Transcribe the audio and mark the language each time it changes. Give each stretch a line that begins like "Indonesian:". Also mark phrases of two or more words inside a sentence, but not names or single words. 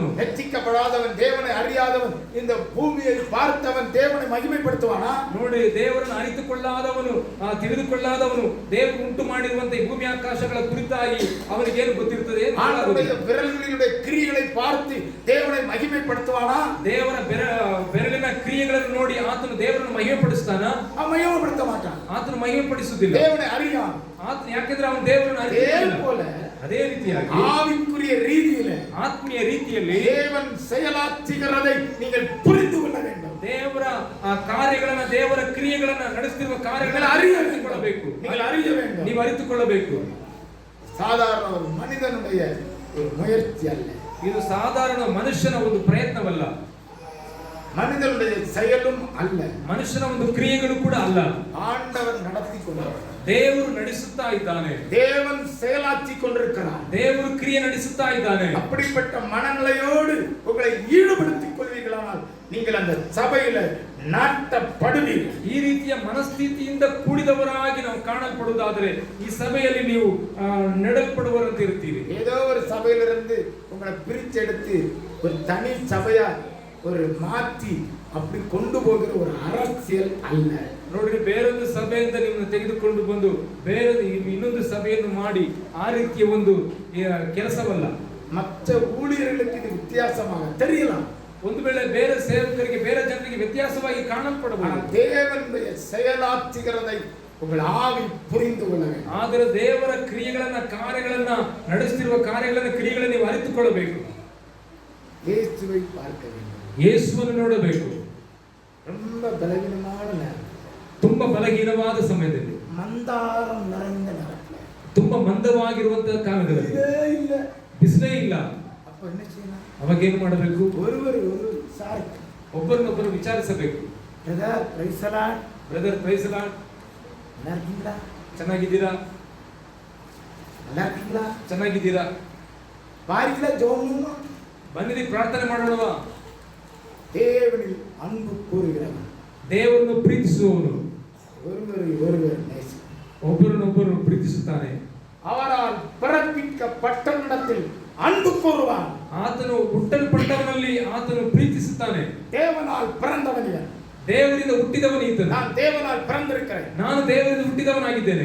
Tamil: ரட்சிக்கப்படாதவன், தேவனை அறியாதவன், இந்த பூமியை பார்த்தவன் தேவனை மகிமைப்படுத்துவானா?
Kannada: ನೋಡಿ, ದೇವರನ್ನು ಅರಿತುಕೊಳ್ಳಾದವನು, ತಿಳಿದುಕೊಳ್ಳಾದವನು ದೇವರು ಉಂಟು ಮಾಡಿರುವಂತಹ ಭೂಮಿ ಆಕಾಶಗಳ ಕುರಿತಾಗಿ ಅವನಿಗೇನು ಗೊತ್ತಿರುತ್ತದೆ?
Tamil: ஆண்டவருடைய விரல்களினுடைய கிரியைகளை பார்த்து தேவனை மகிமைப்படுத்துவானா?
Kannada: ದೇವರ ಬೆರಳಿನ ಕ್ರಿಯೆಗಳನ್ನು ನೋಡಿ ಆತನು ದೇವರನ್ನು ಮಹಿಮೆಪಡಿಸ್ತಾನ?
Tamil: மகிமைப்படுத்த மாட்டான்.
Kannada: ಆತನು ಮಹಿಮೆಪಡಿಸುವುದಿಲ್ಲ.
Tamil: தேவனை அறியான்.
Kannada: ಆತನು ಯಾಕೆಂದ್ರೆ ಅವನು ದೇವರನ್ನು ಅರಿತಿಲ್ಲ. ಅದೇ ರೀತಿಯಾಗಿ
Tamil: ஆவிக்குரிய ரீதியிலே,
Kannada: ಆತ್ಮೀಯ ರೀತಿಯಲ್ಲಿ
Tamil: தேவன் செயலாற்றுகிறதை நீங்கள் புரிந்து கொள்ள வேண்டும்.
Kannada: ದೇವರ ಕಾರ್ಯಗಳನ್ನ, ದೇವರ ಕ್ರಿಯೆಗಳನ್ನ ನಡೆಸುತ್ತಿರುವ ಕಾರ್ಯಗಳನ್ನು ಅರಿತುಕೊಳ್ಳಬೇಕು. ನೀವು ಅರಿತುಕೊಳ್ಳಬೇಕು.
Tamil: சாதாரண ஒரு மனிதனுடைய ஒரு முயற்சி அல்ல,
Kannada: ಇದು ಸಾಧಾರಣ ಮನುಷ್ಯನ ಒಂದು ಪ್ರಯತ್ನವಲ್ಲ,
Tamil: மனிதனுடைய செயலும் அல்ல,
Kannada: ಮನುಷ್ಯನ ಒಂದು ಕ್ರಿಯೆಗಳು ಕೂಡ ಅಲ್ಲ.
Tamil: ஆண்டவர் நடத்தி கொண்டிருக்கிறார்.
Kannada: ದೇವರು ನಡೆಸುತ್ತಾ ಇದ್ದಾನೆ.
Tamil: தேவன் செயலாற்றி கொண்டிருக்கிறார்.
Kannada: ದೇವರು ಕ್ರಿಯೆ ನಡೆಸುತ್ತಾ ಇದ್ದಾನೆ.
Tamil: அப்படிப்பட்ட மனநிலையோடு உங்களை ஈடுபடுத்திக் கொள்வீர்களானால் நீங்கள் அந்த சபையில நாட்டப்படுவீர்கள்.
Kannada: ಈ ರೀತಿಯ ಮನಸ್ಥಿತಿಯಿಂದ ಕೂಡಿದವರಾಗಿ ನಾವು ಕಾಣಲ್ಪಡುವುದಾದರೆ ಈ ಸಭೆಯಲ್ಲಿ ನೀವು ನೆಡಲ್ಪಡುವರಂತೆ ಇರ್ತೀರಿ.
Tamil: ஏதோ ஒரு சபையிலிருந்து உங்களை பிரிச்செடுத்து ஒரு தனி சபையா ஒரு மாற்றி அப்படி கொண்டு போகிற ஒரு அரசியல் அல்ல.
Kannada: ನೋಡ್ರಿ, ಬೇರೊಂದು ಸಭೆಯಿಂದ ನಿಮ್ಮನ್ನು ತೆಗೆದುಕೊಂಡು ಬಂದು ಬೇರೆ ಇನ್ನೊಂದು ಸಭೆಯನ್ನು ಮಾಡಿ ಆ ರೀತಿಯ ಒಂದು ಕೆಲಸವಲ್ಲ.
Tamil: மற்ற ஊழியர்களுக்கு இது வித்தியாசமாக தெரியலாம்.
Kannada: ಒಂದು ವೇಳೆ ಬೇರೆ ಸೇವಕರಿಗೆ, ಬೇರೆ ಜನರಿಗೆ ವ್ಯತ್ಯಾಸವಾಗಿ ಕಾಣಲ್ಪಡಬಹುದು.
Tamil: தேவனுடைய செயலாற்றுகிறதை உங்கள் ஆவி புரிந்து கொள்ள வேண்டும்.
Kannada: ಆದರೆ ದೇವರ ಕ್ರಿಯೆಗಳನ್ನ, ಕಾರ್ಯಗಳನ್ನ ನಡೆಸುತ್ತಿರುವ ಕಾರ್ಯಗಳನ್ನ, ಕ್ರಿಯೆಗಳನ್ನು ನೀವು ಅರಿತುಕೊಳ್ಳಬೇಕು.
Tamil: இயேசுவை பார்க்க வேண்டும்.
Kannada: ಯೇಸುವನ್ನು ನೋಡಬೇಕು.
Tamil: ரொம்ப பலவீனமான நேரம்,
Kannada: ತುಂಬಾ ಬಲಹೀನವಾದ ಸಮಯದಲ್ಲಿ,
Tamil: ಮಂದಾರಂ நிறைந்த நேரத்தில்,
Kannada: ತುಂಬಾ ಮಂದವಾಗಿರುವಂತಹ ಕಾಲದಲ್ಲಿ, ಬಿಸಿಲೇ ಇಲ್ಲ.
Tamil: அப்ப என்ன செய்யணும்?
Kannada: ಅವಾಗ ಏನು ಮಾಡಬೇಕು?
Tamil: ஒருவர்
Kannada: ಒಬ್ಬರನ್ನೊಬ್ಬರು ವಿಚಾರಿಸಬೇಕು.
English: Brother praise the Lord, Brother praise the Lord,
Tamil: நல்லா
Kannada: ಚೆನ್ನಾಗಿದ್ದೀರಾ?
Tamil: நல்லா
Kannada: ಚೆನ್ನಾಗಿದ್ದೀರಾ?
Tamil: பாரிகள ஜெபம்
Kannada: ಬನ್ನಿರಿ ಪ್ರಾರ್ಥನೆ ಮಾಡೋಣವಾ?
Tamil: தேவனில் அன்பு கூறுகிறவன்,
Kannada: ದೇವರನ್ನು ಪ್ರೀತಿಸುವವನು,
Tamil: ஒருவர் நேசி,
Kannada: ಒಬ್ಬರನ್ನೊಬ್ಬರು ಪ್ರೀತಿಸುತ್ತಾನೆ.
Tamil: அவரால் பிறப்பிக்கப்பட்ட இடத்தில் அன்பு கூறுவான்.
Kannada: ಆತನು ಹುಟ್ಟಲ್ಪಟ್ಟವನಲ್ಲಿ ಆತನು ಪ್ರೀತಿಸುತ್ತಾನೆ.
Tamil: தேவனால் பிறந்தவன் இவன்,
Kannada: ದೇವರಿಂದ ಹುಟ್ಟಿದವನು ಈತನು.
Tamil: நான் தேவனால் பிறந்திருக்கிறேன்,
Kannada: ನಾನು ದೇವರಿಂದ ಹುಟ್ಟಿದವನಾಗಿದ್ದೇನೆ.